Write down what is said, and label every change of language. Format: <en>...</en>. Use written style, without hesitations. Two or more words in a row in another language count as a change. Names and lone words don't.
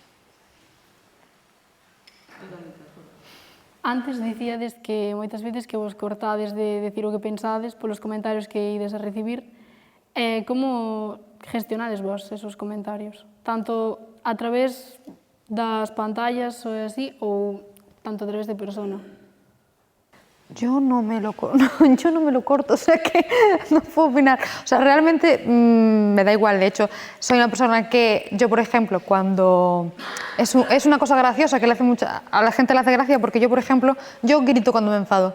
<gl>Antes dicíades que moitas veces que vos cortades de decir o que pensades polos comentarios que ides a recibir. Como gestionades vos esos comentarios? Tanto a través das pantallas ou así, ou tanto a través de persona?</gl> <es>Yo no me lo corto, o sea que no puedo opinar. O sea, realmente me da igual. De hecho, soy una persona que yo, por ejemplo, cuando es una cosa graciosa que a la gente le hace gracia, porque yo, por ejemplo, yo grito cuando me enfado.</es>